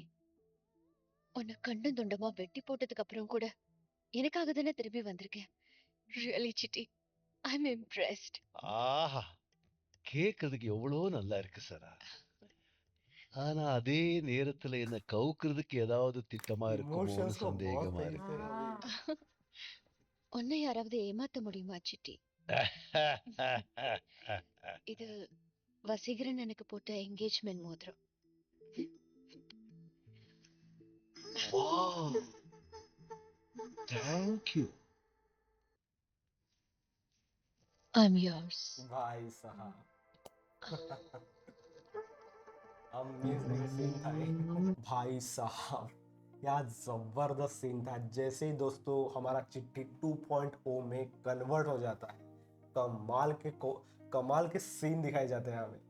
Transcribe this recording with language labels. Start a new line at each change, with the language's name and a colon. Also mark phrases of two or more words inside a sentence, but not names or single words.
Tamil: உன்னை கண்ணும் துண்டமா வெட்டி போட்டதுக்கு அப்புறம் கூட எனக்காக தானே திரும்பி வந்திருக்கேன்.
English: Really Chitti, I am impressed.
Tamil: ஆஹா கேக்குறதுக்கு எவ்வளோ நல்லா இருக்கு சரா ஆனா அதே நேரத்துல என்ன கவுக்குறதுக்கு ஏதாவது திட்டமா இருக்குமோன்னு
Hindi: इमोशंस को बहुत
Tamil: சந்தேகமா
Hindi: सही
Tamil: இருக்கு
Hindi: से
Tamil: உன்னை யாராவது ஏமாத்த முடியுமா சிட்டி? இது வசீகரன் எனக்கு போட்ட என்கேஜ்மெண்ட் மோதிரம்.
English: Wow thank you I am yours.
Hindi: भाई साहब अमेजिंग सीन था ये। भाई साहब यार जबरदस्त सीन था। जैसे ही दोस्तों हमारा चिट्ठी 2.0 में कन्वर्ट हो जाता है, कमाल के सीन दिखाए जाते हैं हमें।